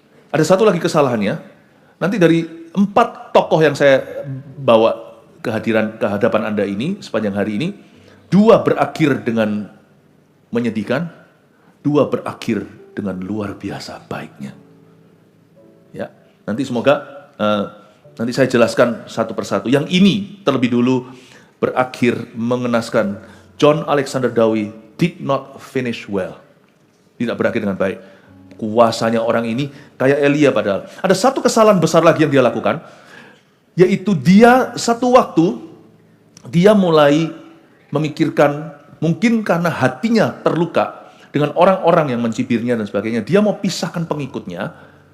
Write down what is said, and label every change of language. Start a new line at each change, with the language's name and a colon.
Indonesian: Ada satu lagi kesalahannya. Nanti dari 4 tokoh yang saya bawa ke hadapan Anda ini sepanjang hari ini, 2 berakhir dengan menyedihkan, 2 berakhir dengan luar biasa baiknya. Ya, nanti semoga Nanti saya jelaskan satu persatu. Yang ini terlebih dulu berakhir mengenaskan.
English: John Alexander Dowie did not finish well.
Indonesian: Tidak berakhir dengan baik. Kuasanya orang ini kayak Elia padahal. Ada satu kesalahan besar lagi yang dia lakukan, yaitu dia satu waktu, dia mulai memikirkan, mungkin karena hatinya terluka dengan orang-orang yang mencibirnya dan sebagainya, dia mau pisahkan pengikutnya.